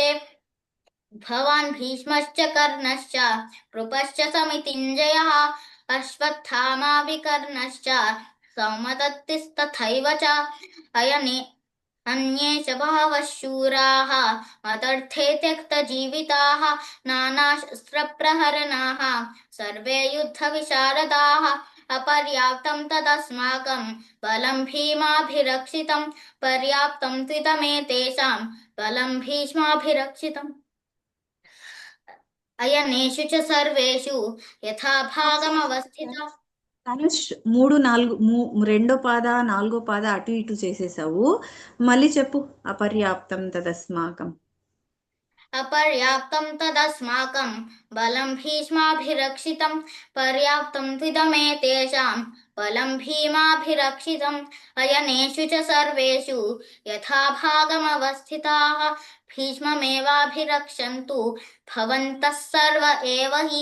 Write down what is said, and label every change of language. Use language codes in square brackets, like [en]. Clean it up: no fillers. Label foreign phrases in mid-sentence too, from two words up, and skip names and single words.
[sa] भवान् भीष्मश्च कर्णश्च कृपश्च समितिञ्जयः अश्वत्थामा विकर्णश्च सौमदत्तिस्तथैव च अन्ये च बहवः शूराः मदर्थे त्यक्तजीविताः नानाशस्त्रप्रहरणाः सर्वे युद्धविशारदाः. अपर्याप्तं तदस्माकं बलं भीमाभिरक्षितं पर्याप्तं त्विदमेतेषां बलं भीष्माभिरक्षितम्. अयनेषु च सर्वेषु यथाभागमवस्थिता. [te] ధనుష్ 3 4 రెండో పాద 4గో పాద అటు ఇటు చేసేసావు. మళ్ళీ చెప్పు. [sa] అపర్యాప్తం తదస్మాకం. अपर्याप्तं तदस्माकं बलं भीष्माभिरक्षितं पर्याप्तं त्विदमेतेषां बलं भीमाभिरक्षितम्. अयनेषु च सर्वेषु यथाभागमवस्थिताः भीष्ममेवाभिरक्षन्तु भवन्तः सर्व एव हि.